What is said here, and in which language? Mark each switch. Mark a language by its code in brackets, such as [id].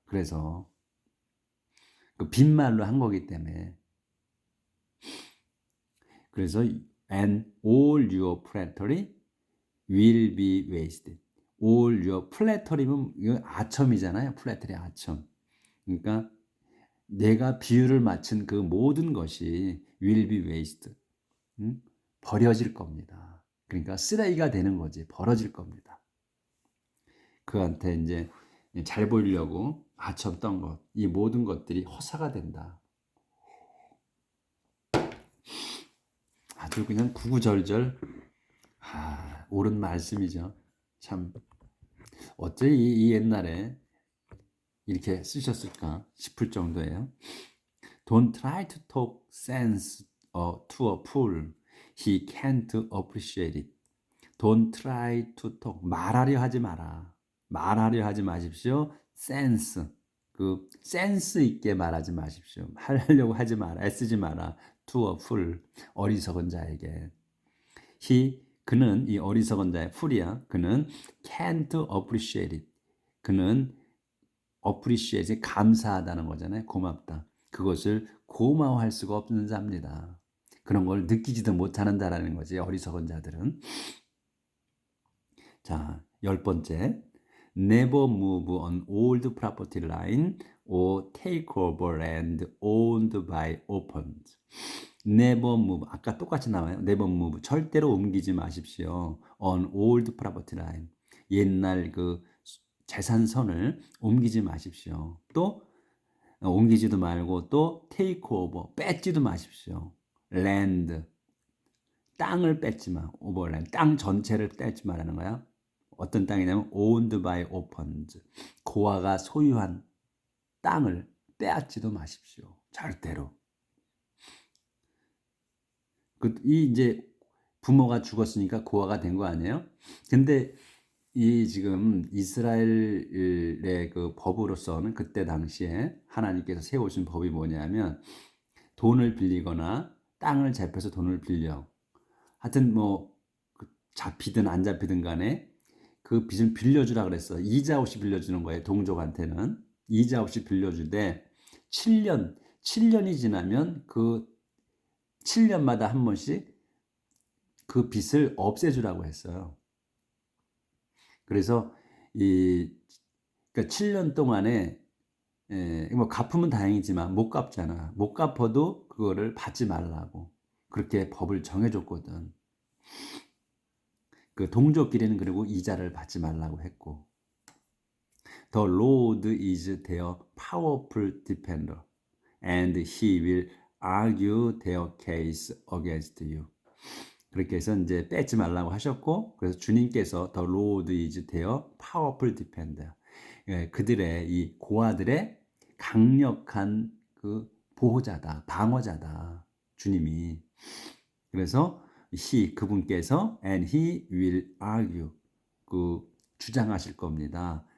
[ko] 그래서 그 빈말로 한 거기 때문에. 그래서 [en] and all your flattery will be wasted. [ko] all your flattery면 이거 아첨이잖아요. flattery 아첨. 그러니까 내가 비유를 맞춘 그 모든 것이 [en] will be wasted. [ko] 버려질 겁니다. 그러니까 쓰레기가 되는 거지. 벌어질 겁니다. 그한테 이제 잘 보이려고 아첨던 것, 이 모든 것들이 허사가 된다. 아주 그냥 구구절절 옳은 말씀이죠. 참 어째 이 옛날에 이렇게 쓰셨을까 싶을 정도예요. [en] Don't try to talk sense to a fool. He can't appreciate it. Don't try to talk. [ko] 말하려 하지 마라. 말하려 하지 마십시오. sense. 센스 있게 말하지 마십시오. 하려고 하지 마라. 애쓰지 마라. [en] to a fool. [ko] 어리석은 자에게. 그는 이 어리석은 자의 fool이야. 그는 [en] can't appreciate it. [ko] 그는 appreciate, 감사하다는 거잖아요. 고맙다. 그것을 고마워할 수가 없는 자입니다. 그런 걸 느끼지도 못하는 자라는 거지. 어리석은 자들은. 자, 10번째. [en] Never move on old property line or take over land owned by orphans. Never move. [ko] 아까 똑같이 나와요. [en] Never move. [ko] 절대로 옮기지 마십시오. [en] On old property line. [ko] 옛날 재산선을 옮기지 마십시오. 또 옮기지도 말고 또 [en] take over. [ko] 뺏지도 마십시오. land. 땅을 뺏지 마. overland. 땅 전체를 뺏지 말라는 거야. 어떤 땅이냐면 [en] owned by orphans. [ko] 고아가 소유한 땅을 빼앗지도 마십시오. 절대로. 이 이제 부모가 죽었으니까 고아가 된 거 아니에요? 근데 이 지금 이스라엘의 그 법으로서는 그때 당시에 하나님께서 세우신 법이 뭐냐면 돈을 빌리거나 땅을 잡혀서 돈을 빌려. 하여튼 뭐 잡히든 안 잡히든 간에 그 빚을 빌려주라 그랬어. 이자 없이 빌려주는 거예요. 동족한테는. 이자 없이 빌려주되 7년이 지나면 그 7년마다 한 번씩 그 빚을 없애주라고 했어요. 그래서 그러니까 7년 동안에 뭐 갚으면 다행이지만 못 갚잖아. 못 갚아도 그거를 받지 말라고 그렇게 법을 정해줬거든. 그 동족끼리는 그리고 이자를 받지 말라고 했고, [en] The Lord is their powerful defender, and he will argue their case against you. [ko] 그렇게 해서 이제 뺏지 말라고 하셨고, 그래서 주님께서 [en] The Lord is their powerful defender. [ko] 그들의 이 고아들의 강력한 그 보호자다, 방어자다. 주님이. 그래서 그분께서 [en] and he will argue [ko] 그 주장하실 겁니다.